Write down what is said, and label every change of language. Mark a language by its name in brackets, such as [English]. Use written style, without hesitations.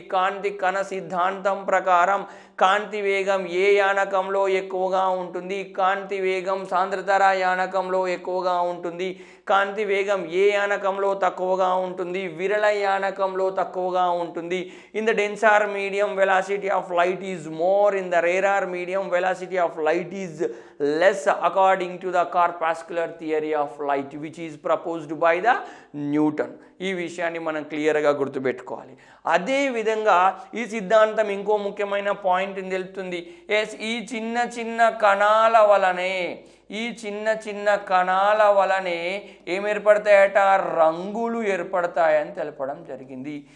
[Telugu] కాంతి కణ సిద్ధాంతం ప్రకారం కాంతి వేగం ఏ యానకంలో ఎక్కువగా ఉంటుంది? కాంతి వేగం సాంద్రతర యానకంలో ఎక్కువగా ఉంటుంది. కాంతి వేగం ఏ యానకంలో తక్కువగా ఉంటుంది? విరళ యానకంలో తక్కువగా ఉంటుంది. [English] In the denser medium velocity of light is more. In the rarer medium velocity of light is less according to the corpuscular theory of light which is proposed by the Newton. [Telugu] ఈ విషయాన్ని మనం క్లియర్గా గుర్తుపెట్టుకోవాలి. అదేవిధంగా ఈ సిద్ధాంతం ఇంకో ముఖ్యమైన పాయింట్ని తెలుపుతుంది. ఈ చిన్న చిన్న కణాల వలనే ఈ చిన్న చిన్న కణాల వలనే ఏం ఏర్పడతాయట, రంగులు ఏర్పడతాయని తెలపడం జరిగింది.